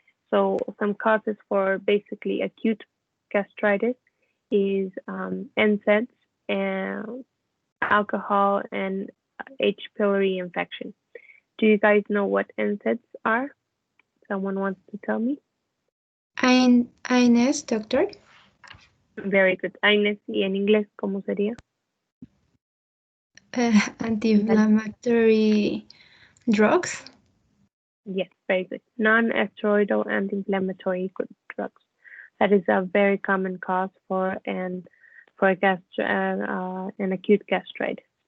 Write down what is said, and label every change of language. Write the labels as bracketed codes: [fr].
[en] So some causes for basically acute gastritis is NSAIDs and alcohol and H. pylori infection. Do you guys know what NSAIDs are? Someone wants to tell me? [es] Inés, doctor. [en] Very good. [es] Inés, ¿y en inglés cómo sería? [en] Anti-inflammatory drugs. Yes, very good. Non-steroidal anti-inflammatory drugs. That is a very common cause for an acute gastritis.